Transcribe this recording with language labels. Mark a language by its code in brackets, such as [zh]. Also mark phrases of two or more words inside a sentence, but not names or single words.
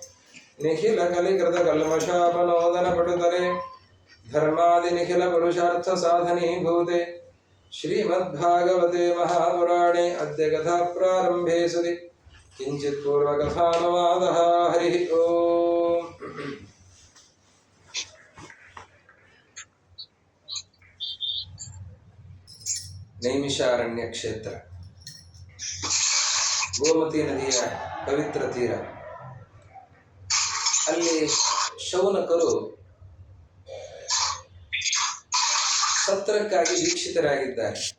[sa] निखिलकलिकृतकल्मषापनोदनपटुतले धर्मादिनिखिलपुरुषार्थसाधनीभूते श्रीमद्भागवते महापुराणे अद्य कथाप्रारम्भे सति किंचित पूर्वकथानुवादः। हरिः ओम्। [kn] ನೈಮಿಷಾರಣ್ಯ ಕ್ಷೇತ್ರ, ಗೋಮತಿ ನದಿಯ ಪವಿತ್ರ ತೀರ. ಅಲ್ಲಿ ಶೌನಕರು ಸತ್ರಕ್ಕಾಗಿ ದೀಕ್ಷಿತರಾಗಿದ್ದಾರೆ.